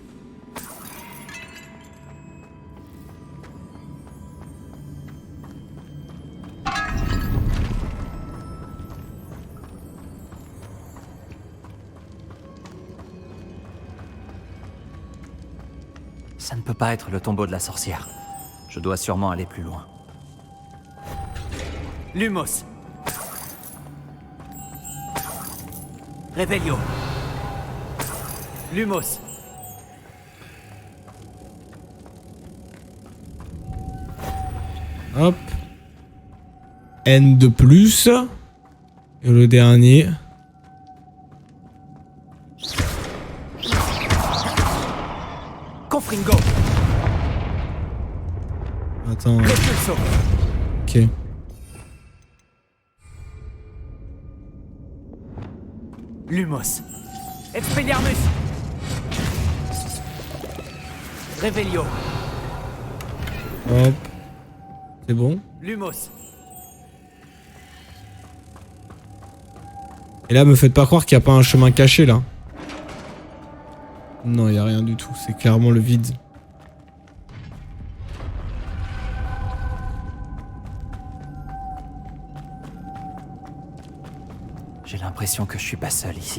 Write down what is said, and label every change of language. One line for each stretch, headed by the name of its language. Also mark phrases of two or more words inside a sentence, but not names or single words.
French: Ça ne peut pas être le tombeau de la sorcière. Je dois sûrement aller plus loin. Lumos. Revelio. Lumos. Hop. N de plus. Et le dernier. Confringo. Attends. Repulso. Ok. Lumos. Expelliarmus. Revelio. Hop. C'est bon. Lumos. Et là, me faites pas croire qu'il n'y a pas un chemin caché là. Non, il n'y a rien du tout. C'est clairement le vide. J'ai l'impression que je suis pas seul ici.